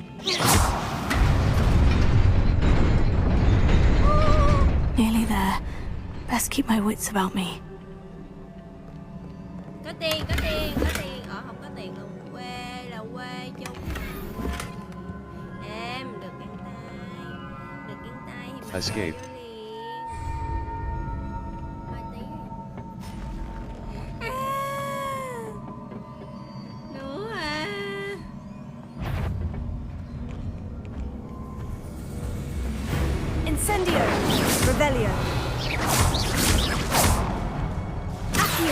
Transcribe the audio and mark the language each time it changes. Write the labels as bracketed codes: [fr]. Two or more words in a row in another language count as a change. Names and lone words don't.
[en] Nearly there. Best keep my wits about me. [vi] Có tiền. Không có tiền luôn. Quê là quê chung. Em được găng tay thì [en] Escape. [vi] Nữa à. Incendio. Revelio. Accio.